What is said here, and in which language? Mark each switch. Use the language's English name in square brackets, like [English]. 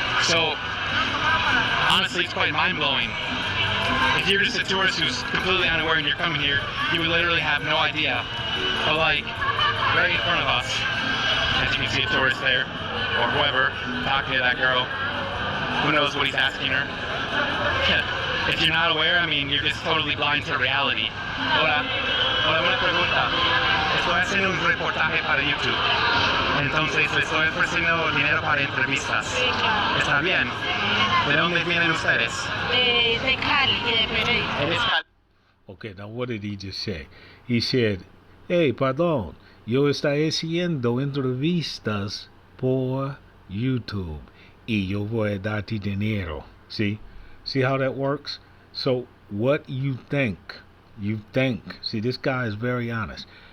[English] So honestly, it's quite mind-blowing. If you're just a tourist who's completely unaware and you're coming here, you would literally have no idea. But like, right in front of us, as you can see a tourist there, or whoever, talking to that girl. Who knows what he's asking her? If you're not aware, I mean, you're just totally blind to reality. [Spanish] Hola, una pregunta. Estoy haciendo un reportaje para YouTube. Entonces, le estoy ofreciendo dinero para entrevistas. ¿Está bien? ¿De dónde vienen ustedes? De Cali, de Medellín. Eres Cali. [English] Okay, now what did he just say? He said, hey, [Spanish] perdón, yo estoy haciendo entrevistas por YouTube. Y yo voy a darte dinero. [English] See how that works? So what you think, see, this guy is very honest.